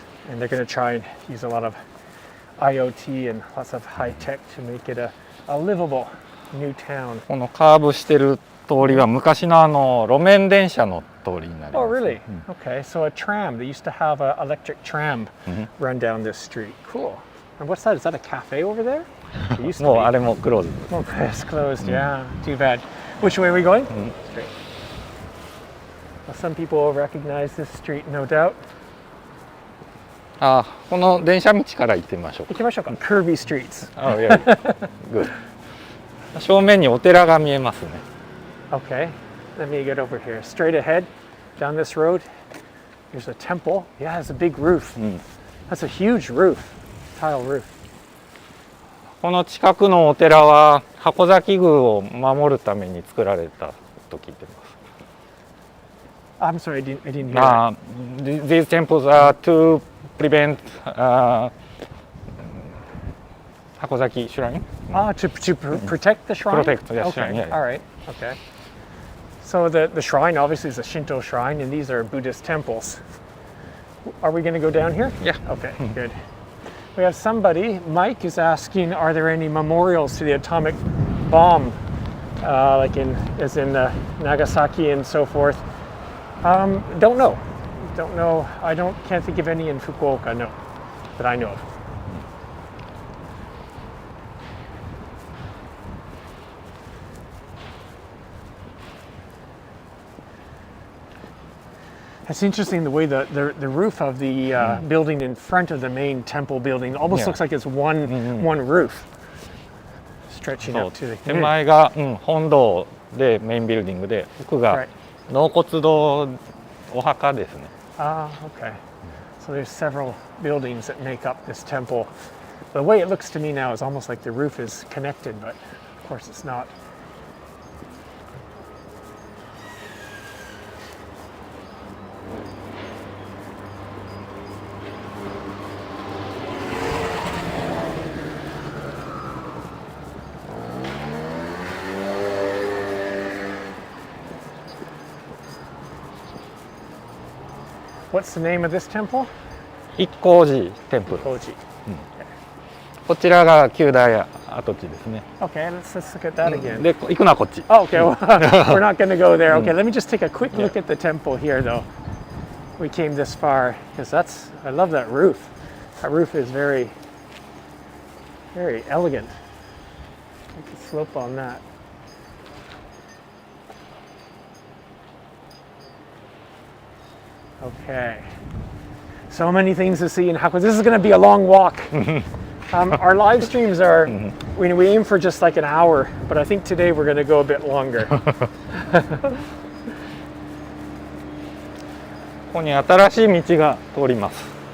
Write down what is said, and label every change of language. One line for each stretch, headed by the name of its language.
English: And they're going to try and use a lot of IoT and lots of high tech to make it a livable new town.
Japanese: ト。このカーブしてる通りは昔の路面電車の通りになります。
English: Oh, really? Okay. So a tram. They used to have an electric tram run down this street. Cool. And what's that? Is that a cafe over there? It used to
Japanese: もう
English: be.
Japanese: あれもクローズ。
English: Oh, it's closed. Yeah. Too bad. Which way are we going? Straight. Well, some people will recognize this street, no doubt.
Japanese: この電車道から行ってみましょうか。行きましょうか。
English: Curvy streets. Yeah. Good.
Japanese: 正面にお寺が見えますね。
English: Okay. Let me get over here. Straight ahead, down this road, there's a temple. Yeah, it's a big roof. That's a huge roof, tile roof.
Japanese: この近くのお寺は箱崎宮を守るために作られたと聞いてます。
English: I'm sorry, I didn't hear that. These temples are to prevent Hakozaki Shrine. To protect the shrine? Protect the okay. shrine, yeah. All right, okay. So the shrine obviously is a Shinto shrine, and these are Buddhist temples. Are we going to go down here? Yeah. Okay, good. We have somebody, Mike is asking, are there any memorials to the atomic bomb, like as in Nagasaki and so forth? Don't know. Don't know. Can't think of any in Fukuoka, no, that I know of. It's interesting the way the roof of the building in front of the main temple building almost looks like it's one roof. stretching
Japanese: そう
English: out to the
Japanese: 手前が、本堂でメインビルディングで奥が納骨堂お墓ですね。
English: Ah, okay. So there's several buildings that make up this temple. The way it looks to me now is almost like the roof is connected, but of course it's not. What's the name of this temple?
Japanese: 一光寺テンプル。
English: Koji.
Japanese: こちらが九大跡地ですね。
English: Okay, let's look at that again.
Japanese: で行くのはこっち。
English: Oh, okay, well, we're not going to go there. Okay, let me just take a quick look at the temple here, though. We came this far because I love that roof. That roof is very elegant. Look at the slope on that. Okay. So many things to see in Hakozaki. This is going to be a long walk. Our live streams are, we aim for just like an hour, but I think today we're going to go a bit longer.
Japanese: ここに新しい道が通ります。